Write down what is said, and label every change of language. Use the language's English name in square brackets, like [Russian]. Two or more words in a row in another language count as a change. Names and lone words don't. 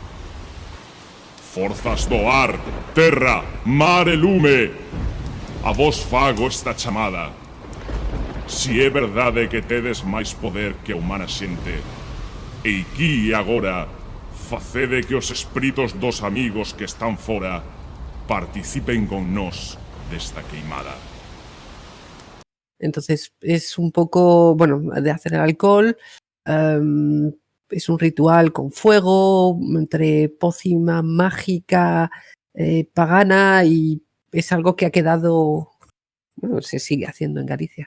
[Galician] Forzas do ar, terra, mar e lume, a vos fago esta chamada. Si é verdade que tedes máis poder que a humana xente, e aquí e agora, facede que os espíritos dos amigos que están fora participen con nós desta queimada. [Spanish] Entonces es un poco, bueno, de hacer el alcohol, es un ritual con fuego, entre pócima mágica, pagana, y es algo que ha quedado, bueno, se sigue haciendo en Galicia.